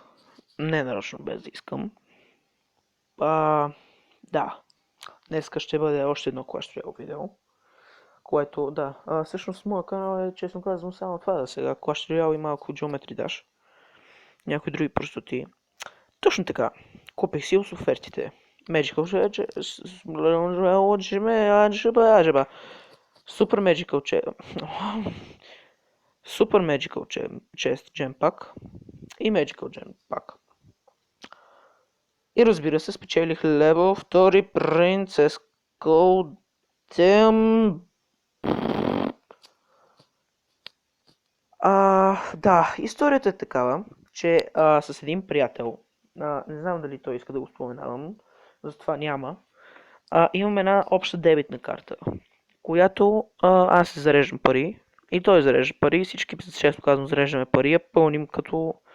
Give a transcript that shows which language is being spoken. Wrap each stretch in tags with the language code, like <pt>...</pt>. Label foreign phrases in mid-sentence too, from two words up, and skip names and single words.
<bg>Не нарочно, без да искам. А, да, днес ще бъде още едно Clash Royale видео. Което, да, всъщност моя канал е, честно казвам, само това да сега. Clash Royale и малко Geometry Dash. Някои други простоти. Точно така, купих си с офертите.</bg> <en>Magical Super Magical Super Magical Chest Gem Pack</en> <bg>и Magical Gem Pack. И разбира се, спечелих левел 2 Princess Golden. Да, историята е такава, че с един приятел, не знам дали той иска да го споменавам, затова няма, имам една обща дебитна карта, която аз се зареждам пари и той зарежда пари, всички, често казвам, зареждаме пари, я пълним като...</bg>